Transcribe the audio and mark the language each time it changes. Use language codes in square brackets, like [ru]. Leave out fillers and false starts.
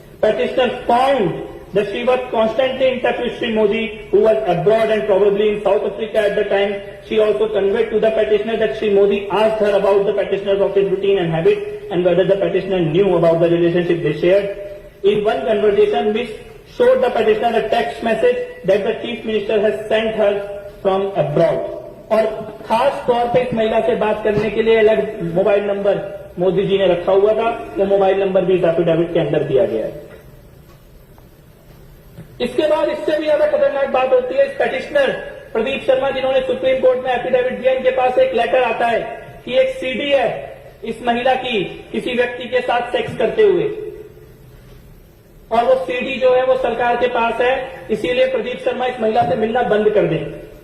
[en] Petitioner found that she was constantly in touch with Shri Modi who was abroad and probably in South Africa at the time. She also conveyed to the petitioner that Shri Modi asked her about the petitioner's office routine and habit and whether the petitioner knew about the relationship they shared. In one conversation miss showed the petitioner a text message that the chief minister has sent her from abroad. [hi] और खास तौर पे इस महिला से बात करने के लिए अलग मोबाइल नंबर मोदी जी ने रखा हुआ था, वो मोबाइल नंबर भी इस एफिडेविट के अंदर दिया गया है। इसके बाद इससे भी ज्यादा खतरनाक बात होती है, इस पेटिशनर प्रदीप शर्मा जिन्होंने सुप्रीम कोर्ट में एफिडेविट दिया, इनके पास एक लेटर आता है कि एक सीडी है इस महिला की किसी व्यक्ति के साथ सेक्स करते हुए, और वो सीडी जो है वो सरकार के पास है, इसीलिए प्रदीप शर्मा इस महिला से मिलना बंद कर दें।